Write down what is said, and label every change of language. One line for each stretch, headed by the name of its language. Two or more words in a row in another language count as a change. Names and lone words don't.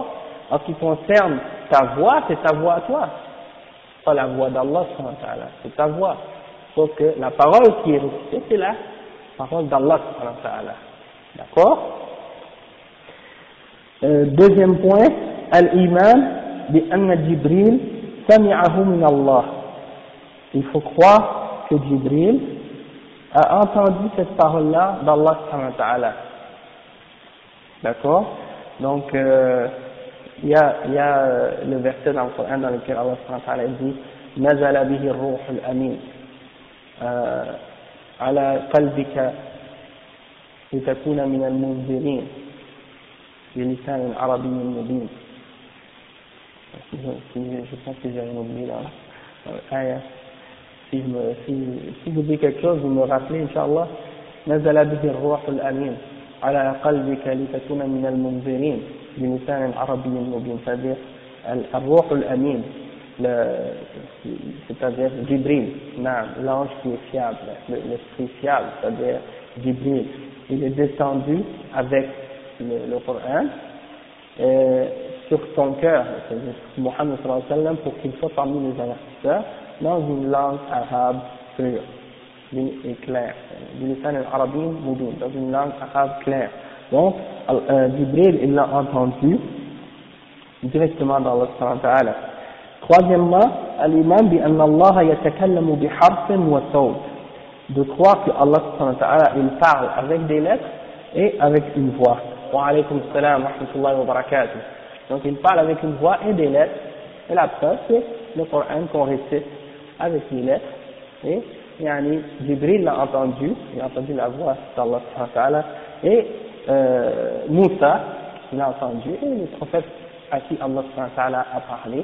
French: En ce qui concerne ta voix, c'est ta voix à toi. Pas la voix d'Allah, c'est ta voix. Sauf que la parole qui est récitée, c'est la parole d'Allah. D'accord? Deuxième point,
Arabic: الإيمان بأن جبريل سمعه من الله.
French: Il faut croire que Jibril a entendu cette parole-là d'Allah
Arabic: سبحانه وتعالى.
French: D'accord? Donc, il y a le verset dans le Coran dans lequel Allah
Arabic: سبحانه وتعالى
French: dit
Arabic: نزل به الروح الأمين على قلبك لتكون من المنذرين بلسان عربي مبين.
French: Je pense que j'ai rien oublié là. Si vous dites quelque chose, vous me rappelez, Inch'Allah.
Arabic: نزل به الروح الأمين على قلبك لتكون من المنذرين بلسان عربي مبين.
French: C'est-à-dire
Arabic: الروح الأمين,
French: c'est-à-dire Jibril, l'ange qui est fiable, l'esprit fiable, c'est-à-dire Jibril. Il est descendu avec le Coran sur ton cœur, c'est-à-dire Muhammad
Arabic: صلى الله عليه وسلم,
French: pour qu'il soit parmi les avertisseurs dans une langue arabe pure et claire, dans une langue arabe claire. Donc, Jibril, il l'a entendu directement dans Allah
Arabic: سبحانه وتعالى.
French: Troisièmement,
Arabic: الإيمان بأن الله يتكلم بحرف وصوت.
French: De croire que Allah
Arabic: سبحانه وتعالى,
French: il parle avec des lettres et avec une voix.
Arabic: وعليكم السلام ورحمة الله وبركاته.
French: Donc, il parle avec une voix et des lettres. Et la preuve, c'est le Coran qu'on récite avec les lettres. Et Jibril l'a entendu, il a entendu la voix d'Allah
Arabic: سبحانه وتعالى,
French: et Moussa l'a entendu, et les prophètes à qui Allah
Arabic: سبحانه وتعالى
French: a parlé.